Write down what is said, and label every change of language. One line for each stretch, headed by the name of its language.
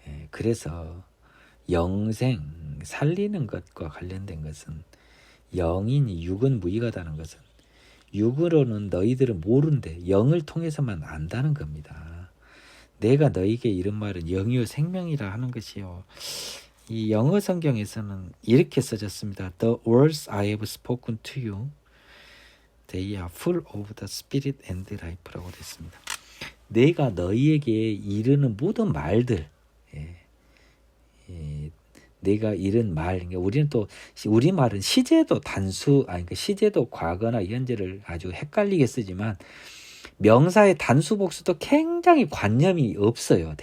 Korean: 그래서 영생, 살리는 것과 관련된 것은 영이니 육은 무의하다는 것은 육으로는 너희들은 모른대 영을 통해서만 안다는 겁니다. 내가 너희에게 이른 말은 영이요 생명이라 하는 것이요. 이 영어 성경에서는 이렇게 써졌습니다.
English: The words I have spoken to you, they are full of the spirit and life라고
Korean: 됐습니다. 내가 너희에게 이르는 모든 말들, 내가 이른 말, 그러니까 우리는 또 우리 말은 시제도 그러니까 시제도 과거나 현재를 아주 헷갈리게 쓰지만 명사의 단수 복수도 굉장히 관념이 없어요.